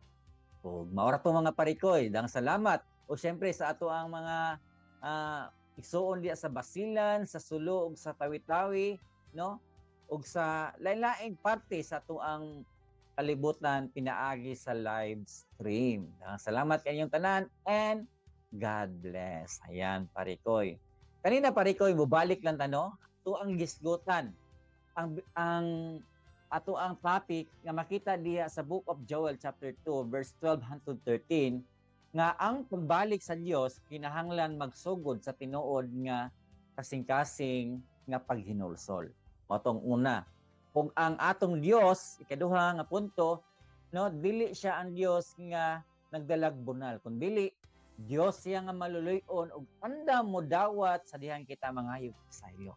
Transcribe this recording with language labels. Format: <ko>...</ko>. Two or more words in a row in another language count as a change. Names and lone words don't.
<ceb>Ug maora to mga parikoy, dang salamat. O syempre sa ato ang mga igsoon diha sa Basilan, sa Sulo ug sa Tawi-Tawi, no? Ug sa lain-laing parte sa ato ang kalibutan pinaagi sa live stream. Salamat kayong tanan</ceb> <en>and God bless.</en> <ceb>Ayan, parikoy. Kanina parikoy, bubalik lang tano, ito ang gisgutan. Ang ato ang topic nga makita diha sa Book of Joel chapter 2 verse 12 hangtod 13 nga ang pagbalik sa Dios kinahanglan magsugod sa tinuod nga kasing-kasing nga paghinulsol. Motong una, kung ang atong Dios, ikaduha nga punto, no, dili siya ang Dios nga nagdalag bunal, kun dili Dios siya nga maluluyon ug tanda mo dawat sa dihang kita mangayog sa iyo.</ceb>